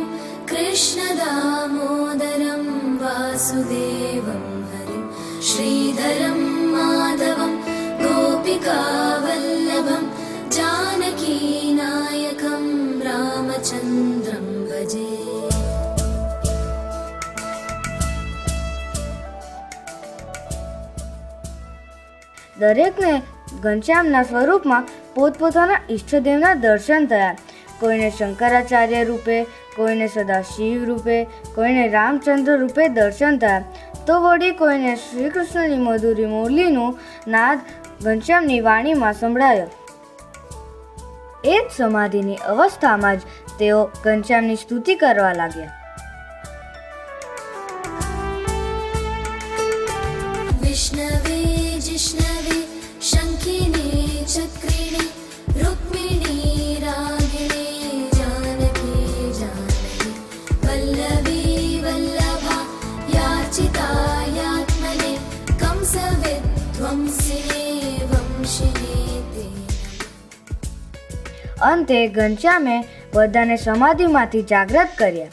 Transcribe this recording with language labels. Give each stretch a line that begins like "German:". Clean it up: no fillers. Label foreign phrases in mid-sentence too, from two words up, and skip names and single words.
Sanskrit: कृष्णदामोदरं वासुदेवं हरिं श्रीधरं माधवं गोपिकावल्लभं जानकीनायकं रामचन्द्रं भजे.
Gujarati: દરેકને ઘનશ્યામના સ્વરૂપમાં પોતપોતાના ઈષ્ટદેવના દર્શન થયા. કોઈને શંકરાચાર્ય રૂપે, કોઈને સદાશિવ રૂપે, કોઈને રામચંદ્ર રૂપે દર્શન થયા, તો વળી કોઈને શ્રી કૃષ્ણની મધુરી મુરલીનું નાદ ઘનશ્યામની વાણીમાં સંભળાયો. એ જ સમાધિની અવસ્થામાં જ તેઓ ઘનશ્યામની સ્તુતિ કરવા લાગ્યા.
Sanskrit: विष्णवे जिष्णवे शङ्खिने चक्रिणे रुक्मिणी रागिणे जानकी जानकी वल्लभी वल्लभा याचितायात्मने कंसविध्वंसिने वंशिने ते.
Gujarati: અંતે ઘનશ્યામે બધાને સમાધિમાંથી જાગ્રત કર્યા.